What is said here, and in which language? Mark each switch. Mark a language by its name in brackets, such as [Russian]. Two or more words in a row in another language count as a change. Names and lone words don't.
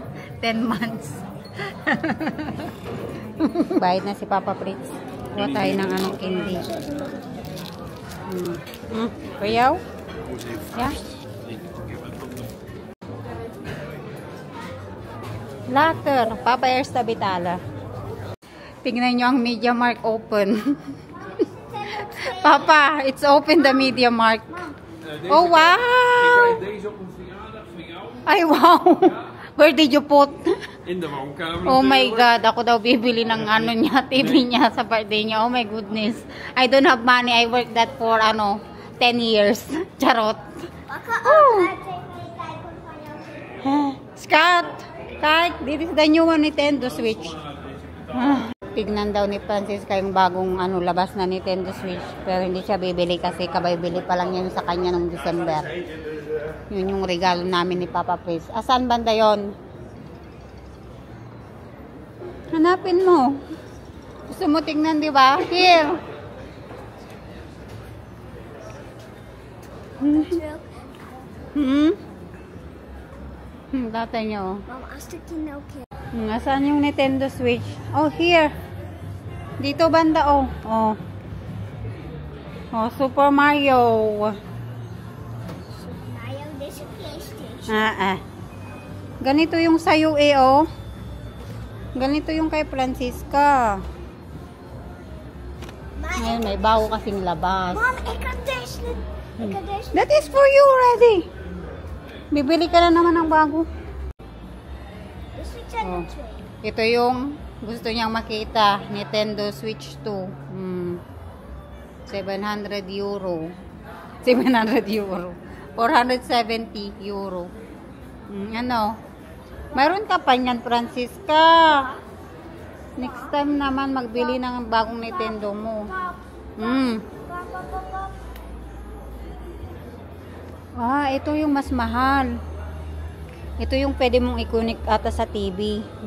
[Filipino] 10 months. Bayad na si Papa Fritz. Kuha tayo ng anong candy. Kuyaw? [English] Yeah? Later, Papa Airs Tabitala. [Filipino] Tingnan nyo ang Media Mark open. [English] Papa, it's open the Media Mark. Oh, wow! [Dutch] Deze op een verjaardag van jou [English] Ay, wow! Where did you put? [Dutch] in de woonkamer. [English] Oh my [Dutch] natuurlijk. [English] God, [Filipino] ako daw bibili ng ano niya, TV niya sa birthday niya. [English] Oh my goodness. I don't have money. I worked that for 10 years. Charot. Scott! Kite, this is the new one Nintendo Switch. [Filipino] Tignan daw ni Francisca yung bagong labas na Nintendo Switch. Pero hindi siya bibili kasi kabay-bili pa lang yan sa kanya nung December. Yun yung regalo namin ni Papa Fritz. Asan banda yon? Hanapin mo. Gusto mo tignan, di ba? [English] Here. Data nyo. Mom, I still no kid. [Filipino] Nasaan yung Nintendo Switch? Oh, here. Dito banda, oh. Oh. [English] Oh, Super Mario. Mario, there's a PlayStation. [Filipino] Ganito yung sayo oh. Ganito yung kay Francisca. Ngayon, may bago kasing labas. [English] Mom, [Dutch] ik had deze. Ik had deze. [English] That is for you already. [Filipino] Bibili ka na naman ng bago. [Dutch] Dus we zijn er twee. [Filipino] Ito yung gusto niyang makita. Nintendo Switch 2. 700 euro. 700 euro. 470 euro. Ano? Mayroon ka pa niyan, Francisca. [English] Next time [Filipino] naman magbili ng bagong Nintendo mo. Ito yung mas mahal. Ito yung pwede mong i-connect ata sa TV.